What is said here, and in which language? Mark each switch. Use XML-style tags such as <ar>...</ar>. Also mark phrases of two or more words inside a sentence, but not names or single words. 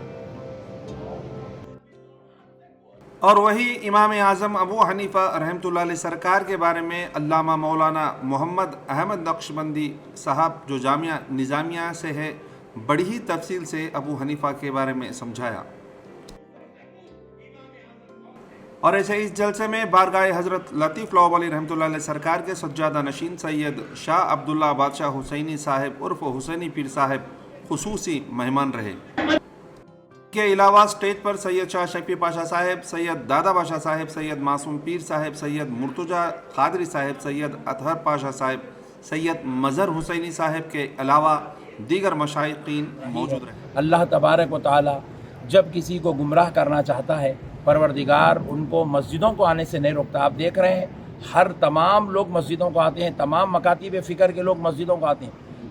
<ur>اور وہی امام اعظم ابو حنیفہ رحمۃ اللہ علیہ سرکار کے بارے میں علامہ مولانا محمد احمد نقشبندی صاحب جو جامعہ نظامیہ سے ہے بڑی ہی تفصیل سے ابو حنیفہ کے بارے میں سمجھایا. اور ایسے اس جلسے میں بارگاہ حضرت لطیف لوح علی رحمۃ اللہ علیہ سرکار کے سجادہ نشین سید شاہ عبداللہ بادشاہ حسینی صاحب عرف حسینی پیر صاحب خصوصی مہمان رہے. کے علاوہ اسٹیج پر سید شاہ شفیع پاشا صاحب، سید دادا باشا صاحب، سید معصوم پیر صاحب، سید مرتضیٰ قادری صاحب، سید اطہر پاشا صاحب، سید مظہر حسینی صاحب کے علاوہ دیگر مشائخین موجود رہے. اللہ تبارک و تعالیٰ جب کسی کو گمراہ کرنا چاہتا ہے، پروردگار ان کو مسجدوں کو آنے سے نہیں روکتا. آپ دیکھ رہے ہیں ہر تمام لوگ مسجدوں کو آتے ہیں، تمام مکاتیب فکر کے لوگ مسجدوں کو آتے ہیں.</ur>